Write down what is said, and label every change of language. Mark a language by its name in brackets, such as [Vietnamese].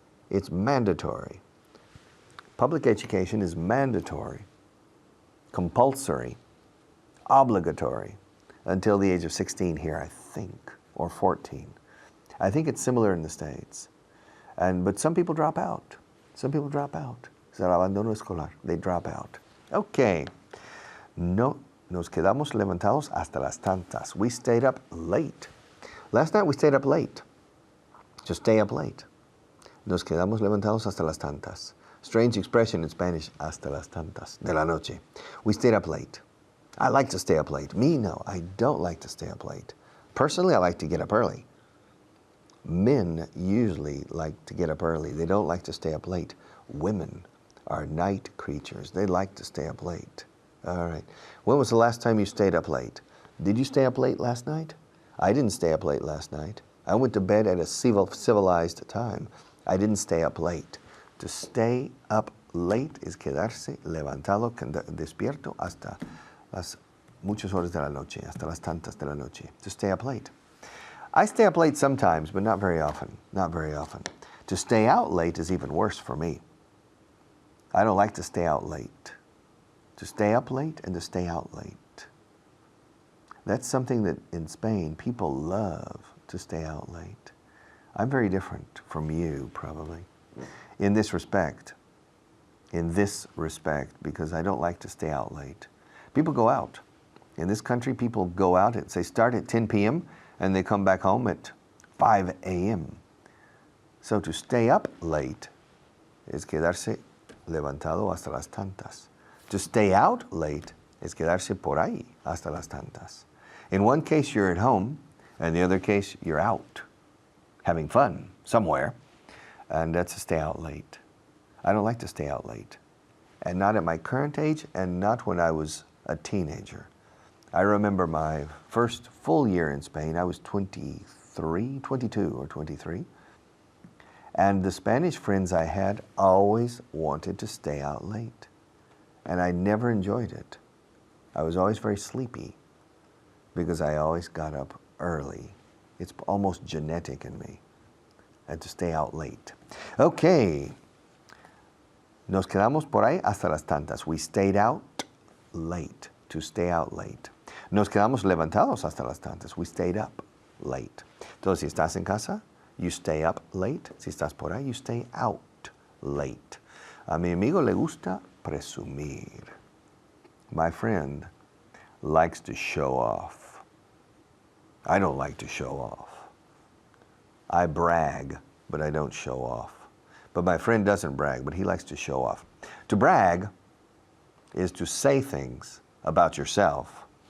[English] It's mandatory. Public education is mandatory, compulsory, obligatory until the age of 16 here, I think, or 14. I think it's similar in the States. But some people drop out. Some people drop out. [Spanish] Es el abandono escolar. [English] They drop out. Okay. [Spanish] No, nos quedamos levantados hasta las tantas. [English] We stayed up late. Last night we stayed up late. Just stay up late. [Spanish] Nos quedamos levantados hasta las tantas. [English] Strange expression in Spanish, [Spanish] hasta las tantas de la noche. [English] We stayed up late. I like to stay up late. Me, no, I don't like to stay up late. Personally, I like to get up early. Men usually like to get up early. They don't like to stay up late. Women are night creatures. They like to stay up late. All right. When was the last time you stayed up late? Did you stay up late last night? I didn't stay up late last night. I went to bed at a civilized time. I didn't stay up late. [Spanish] To stay up late es quedarse levantado, despierto hasta las muchas horas de la noche, hasta las tantas de la noche. [English] To stay up late. I stay up late sometimes, but not very often. Not very often. To stay out late is even worse for me. I don't like to stay out late. To stay up late and to stay out late. That's something that in Spain people love, to stay out late. I'm very different from you, probably, in this respect. In this respect, because I don't like to stay out late. People go out. In this country, people go out, they start at 10 p.m., and they come back home at 5 a.m. [Spanish] So to stay up late es quedarse levantado hasta las tantas. To stay out late es quedarse por ahí hasta las tantas. [English] In one case, you're at home, and the other case, you're out, having fun somewhere, and that's to stay out late. I don't like to stay out late, and not at my current age, and not when I was a teenager. I remember my first full year in Spain. I was 22 or 23. And the Spanish friends I had always wanted to stay out late. And I never enjoyed it. I was always very sleepy because I always got up early. It's almost genetic in me. And to stay out late. Okay. [Spanish] Nos quedamos por ahí hasta las tantas. [English] We stayed out late. To stay out late. [Spanish] Nos quedamos levantados hasta las tantas. [English] We stayed up late. [Spanish] Entonces, si estás en casa, [English] you stay up late. [Spanish] Si estás por ahí, [English] you stay out late. [Spanish] A mi amigo le gusta presumir. [English] My friend likes to show off. I don't like to show off. I brag, but I don't show off. But my friend doesn't brag, but he likes to show off. To brag is to say things about yourself.